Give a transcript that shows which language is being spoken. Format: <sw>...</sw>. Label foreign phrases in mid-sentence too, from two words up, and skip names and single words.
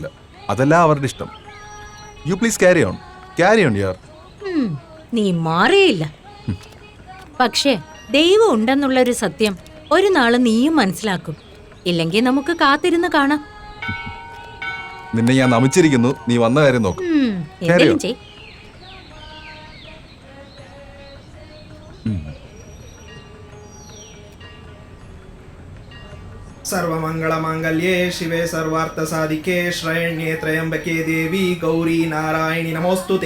<ml>അതല്ല അവരുടെ ഇഷ്ടം.</ml> <en>you please carry on yaar.</en> <ml>നീ മാറിയില്ല. പക്ഷേ ദൈവം ഉണ്ടെന്നുള്ളൊരു സത്യം ഒരു നാള് നീയും മനസ്സിലാക്കും. ഇല്ലെങ്കിൽ നമുക്ക് കാത്തിരുന്ന് കാണാം. നിന്നെ ഞാൻ നമിച്ചിരിക്കുന്നു. നീ വന്ന കാര്യം നോക്കും. എന്തെങ്കിലും ചെയ്.</ml> <sa>सर्वमंगलमांगल्ये शिवे सर्वार्थसाधिके श्रयण्ये त्र्यंबके देवी गौरी नारायणी नमोस्तुते.</sa>